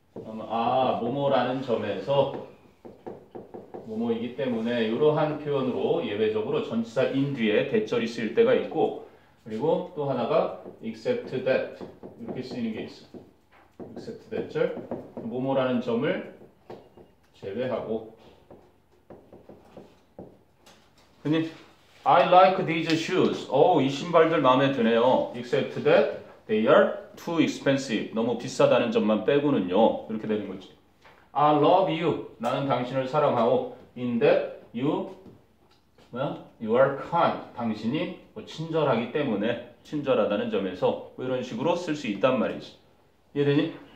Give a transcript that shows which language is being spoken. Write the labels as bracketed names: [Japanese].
[Korean] 뭐뭐라는 점에서 뭐뭐이기 때문에 이러한 표현으로 예외적으로 전치사 in 뒤에 대절이 쓰일 때가 있고, 그리고 또 하나가 except that 이렇게 쓰이는 게 있어. except that 절, 뭐뭐라는 점을 제외하고. [English] 흔히 I like these shoes. [Korean] 이 신발들 마음에 드네요. [English] except that they are too expensive. [Korean] 너무 비싸다는 점만 빼고는요. 이렇게 되는 거지. [English] I love you. [Korean] 나는 당신을 사랑하고. [English] In that you are kind. [Korean] 당신이 친절하기 때문에 친절하다는 점에서 이런 식으로 쓸 수 있단 말이지. 이해되니?